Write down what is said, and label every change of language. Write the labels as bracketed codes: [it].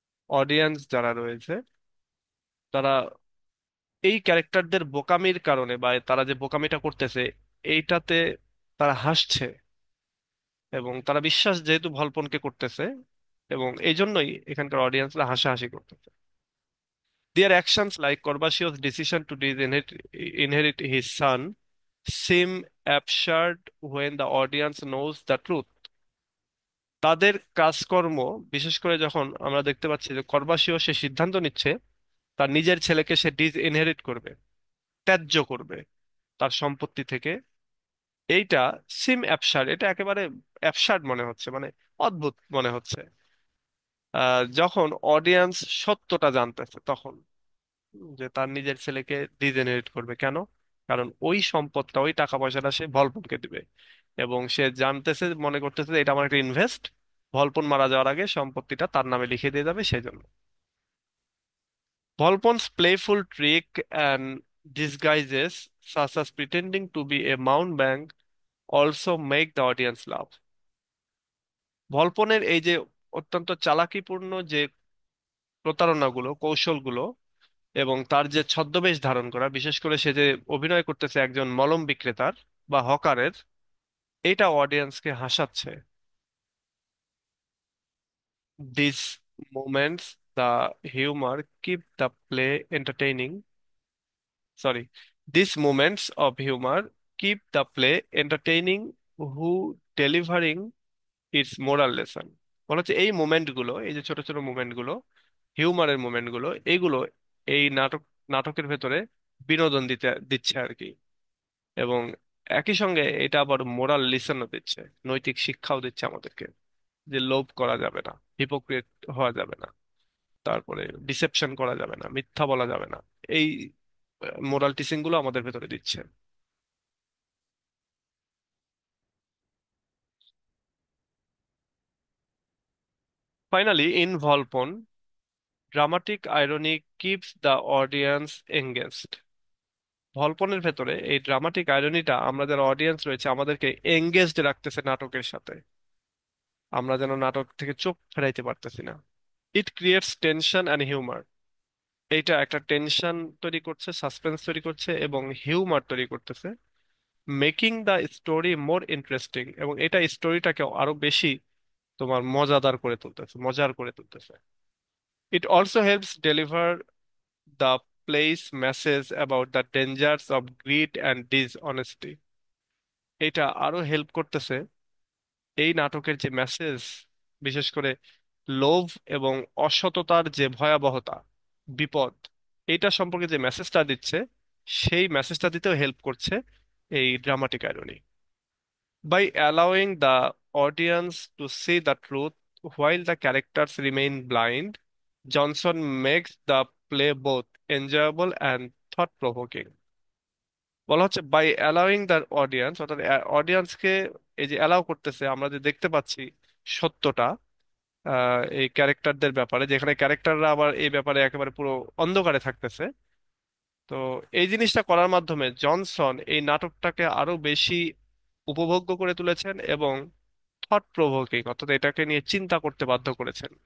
[bn] Audience যারা রয়েছে তারা এই ক্যারেক্টারদের বোকামির কারণে, বা তারা যে বোকামিটা করতেছে এইটাতে তারা হাসছে, এবং তারা বিশ্বাস যেহেতু ভল্পনকে করতেছে, এবং এই জন্যই এখানকার অডিয়েন্সরা হাসাহাসি করতেছে। [en] Their actions, like Corbaccio's decision to inherit his son, seem absurd when the audience knows the truth. [bn] তাদের কাজকর্ম, বিশেষ করে যখন আমরা দেখতে পাচ্ছি যে কর্বাসিও সে সিদ্ধান্ত নিচ্ছে তার নিজের ছেলেকে সে ইনহেরিট করবে, ত্যায্য করবে তার সম্পত্তি থেকে, এইটা [en] seem absurd, [bn] এটা একেবারে অ্যাবসার্ড মনে হচ্ছে, মানে অদ্ভুত মনে হচ্ছে যখন অডিয়েন্স সত্যটা জানতেছে তখন, যে তার নিজের ছেলেকে ডিজেনারেট করবে কেন? কারণ ওই সম্পদটা, ওই টাকা পয়সাটা সে ভলপনকে দিবে, এবং সে জানতেছে, মনে করতেছে যে এটা আমার একটা ইনভেস্ট, ভলপন মারা যাওয়ার আগে সম্পত্তিটা তার নামে লিখে দিয়ে যাবে সেই জন্য। [en] Volpone's playful trick and disguises, such as pretending to be a mountebank, also make the audience laugh. [bn] ভলপনের এই যে অত্যন্ত চালাকিপূর্ণ যে প্রতারণাগুলো, কৌশলগুলো, এবং তার যে ছদ্মবেশ ধারণ করা, বিশেষ করে সে যে অভিনয় করতেছে একজন মলম বিক্রেতার বা হকারের, এটা অডিয়েন্সকে হাসাচ্ছে। [en] These moments, the humor keep the play entertaining. Sorry, these moments of humor keep the play entertaining who delivering its moral lesson. [bn] বলা হচ্ছে এই মোমেন্টগুলো, এই যে ছোট ছোট মোমেন্টগুলো, হিউমারের মোমেন্টগুলো, এইগুলো এই নাটকের ভেতরে বিনোদন দিচ্ছে আর কি। এবং একই সঙ্গে এটা আবার মোরাল লিসনও দিচ্ছে, নৈতিক শিক্ষাও দিচ্ছে আমাদেরকে, যে লোভ করা যাবে না, হিপোক্রিট হওয়া যাবে না, তারপরে ডিসেপশন করা যাবে না, মিথ্যা বলা যাবে না। এই মোরাল টিচিং গুলো আমাদের ভেতরে দিচ্ছে। [en] Finally, in Volpone, dramatic irony keeps the audience engaged. [bn] ভল্পনের ভেতরে এই ড্রামাটিক আইরনিটা আমরা যারা অডিয়েন্স রয়েছে আমাদেরকে এঙ্গেজড রাখতেছে নাটকের সাথে। আমরা যেন নাটক থেকে চোখ ফেরাইতে পারতেছি না। [en] It creates tension and humour. [bn] এইটা একটা টেনশন তৈরি করছে, সাসপেন্স তৈরি করছে এবং হিউমার তৈরি করতেছে, [en] making the story more interesting, [bn] এবং এটা স্টোরিটাকে আরো বেশি তোমার মজাদার করে তুলতেছে, মজার করে তুলতেছে। [en] It also helps deliver the play's message about the dangers of greed and dishonesty. [bn] এটা আরো হেল্প করতেছে এই নাটকের যে মেসেজ, বিশেষ করে লোভ এবং অসততার যে ভয়াবহতা, বিপদ, এটা সম্পর্কে যে মেসেজটা দিচ্ছে, সেই মেসেজটা দিতেও হেল্প করছে এই dramatic irony. [en] By allowing the audience to see the truth while the characters remain blind, Johnson makes the play both enjoyable and thought-provoking. [bn] বলা হচ্ছে [en] by allowing the audience, [bn] অর্থাৎ অডিয়েন্সকে এই যে অ্যালাউ করতেছে, আমরা যে দেখতে পাচ্ছি সত্যটা এই ক্যারেক্টারদের ব্যাপারে, যেখানে ক্যারেক্টাররা আবার এই ব্যাপারে একেবারে পুরো অন্ধকারে থাকতেছে। তো এই জিনিসটা করার মাধ্যমে জনসন এই নাটকটাকে আরো বেশি উপভোগ্য করে তুলেছেন এবং থট প্রভোকিং, অর্থাৎ এটাকে নিয়ে চিন্তা করতে বাধ্য করেছেন।